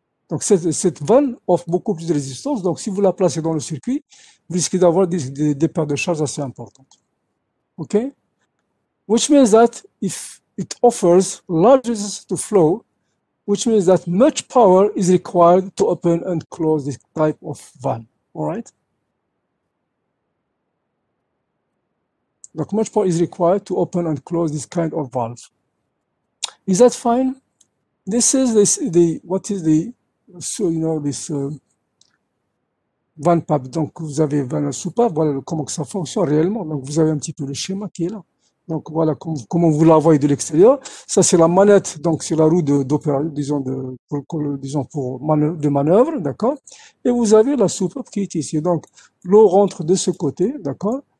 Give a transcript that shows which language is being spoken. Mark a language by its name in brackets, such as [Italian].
[French] Donc, cette vanne offre beaucoup plus de résistance. Donc, si vous la placez dans le circuit, vous risquez d'avoir des pertes de charge assez importantes. OK? [English] Which means that if it offers large resistance to flow, which means that much power is required to open and close this type of valve. All right? Donc, much power is required to open and close this kind of valve. Is that fine? This is what is the, so, this vanne pipe. [French] Donc, vous avez vanne soupape, voilà comment que ça fonctionne réellement. Donc, vous avez un petit peu le schéma qui est là. Donc, voilà comment vous la voyez de l'extérieur. Ça, c'est la manette, donc c'est la roue d'opération, disons, de manœuvre, d'accord? Et vous avez la soupape qui est ici. Donc, l'eau rentre de ce côté, d'accord?